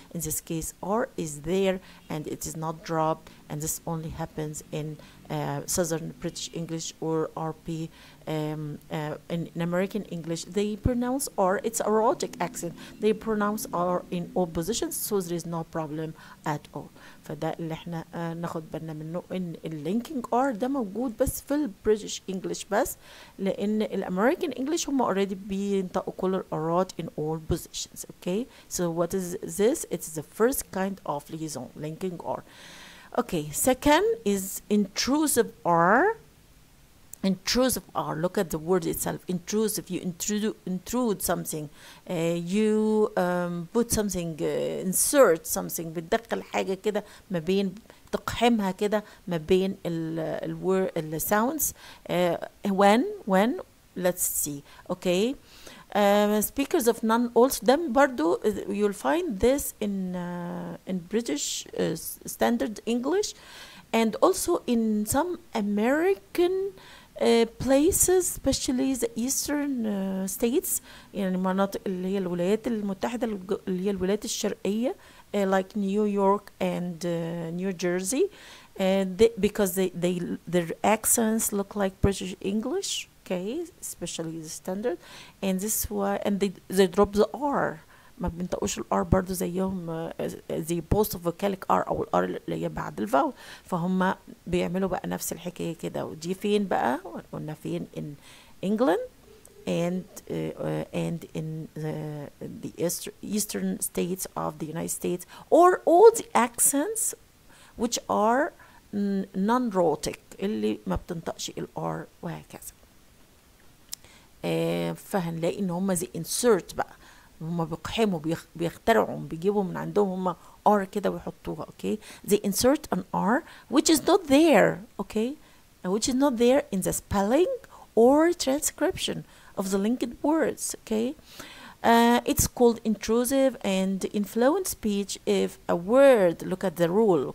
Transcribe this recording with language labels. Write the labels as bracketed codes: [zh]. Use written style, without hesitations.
[en] In this case, R is there and it is not dropped, and this only happens in Southern British English or RP. In American English, they pronounce R. It's a rhotic accent. They pronounce R in all positions, so there is no problem at all. [ar] فده اللي احنا ناخد بالنا منه، ان اللينكينج R ده موجود بس في البريتش انجلش بس، لان الامريكان انجلش هم [en] already [ar] بينطقوا كل الارات [en] in all positions. Okay, so what is this? It's the first kind of liaison, linking R. Okay, second is intrusive R. Intrusive R. Look at the word itself. Intrusive. You intrude something. You put something. Insert something. [ar] بتدخل حاجة كده ما بين، تقحمها كده ما بين ال sounds. When [en] let's see. Okay. Speakers of none also [ar] ده برضو [en] you'll find this in British standard English, and also in some American places, especially the eastern states، [ar] يعني المناطق اللي هي الولايات المتحدة اللي هي الولايات الشرقية [en] like New York and New Jersey, because their accents look like British English. Okay, especially the standard, and this is why, and they drop the R. [ar] ما بينطقوش الار برضو زيهم زي post vocalic R او الار اللي هي بعد الفاول، فهم بيعملوا بقى نفس الحكايه كده. ودي فين بقى؟ قلنا فين؟ [en] in England and in the eastern states of the United States, or all the accents which are non-rhotic [ar] اللي ما بتنطقش الار وهكذا. فهنلاقي ان هم زي insert بقى، هم بيقحموا بيخترعوا بيجيبوا من عندهم هم R كده ويحطوها. [en] okay, they insert an R which is not there, okay, which is not there in the spelling or transcription of the linked words. Okay, it's called intrusive and influent speech if a word, look at the rule.